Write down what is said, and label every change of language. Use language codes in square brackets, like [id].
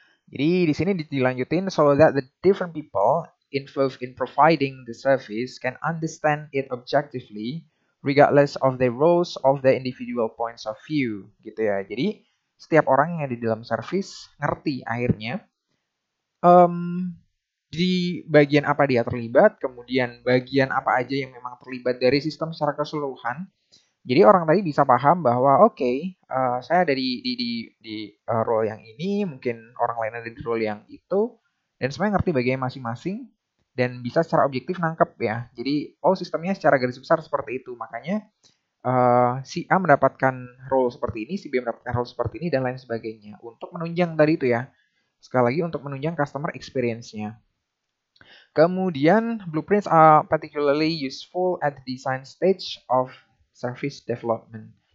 [id] Jadi di sini dilanjutin [en] so that the different people involved in providing the service can understand it objectively regardless of their roles of the individual points of view [id] gitu ya. Jadi setiap orang yang ada di dalam service ngerti akhirnya di bagian apa dia terlibat, kemudian bagian apa aja yang memang terlibat dari sistem secara keseluruhan. Jadi orang tadi bisa paham bahwa oke, saya ada di role yang ini, mungkin orang lain ada di role yang itu, dan semuanya ngerti bagian masing-masing dan bisa secara objektif nangkep ya. Jadi sistemnya secara garis besar seperti itu. Makanya si A mendapatkan role seperti ini, si B mendapatkan role seperti ini dan lain sebagainya. Untuk menunjang tadi itu ya. Sekali lagi untuk menunjang customer experience-nya. Kemudian [en] blueprints are particularly useful at the design stage of service development.